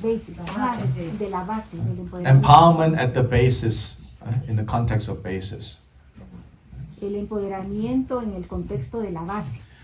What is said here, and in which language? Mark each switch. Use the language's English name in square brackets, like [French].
[Spanish] De la base del empoderamiento. [English] Empowerment at the basis, in the context of basis. [Spanish] El empoderamiento en el contexto de la base.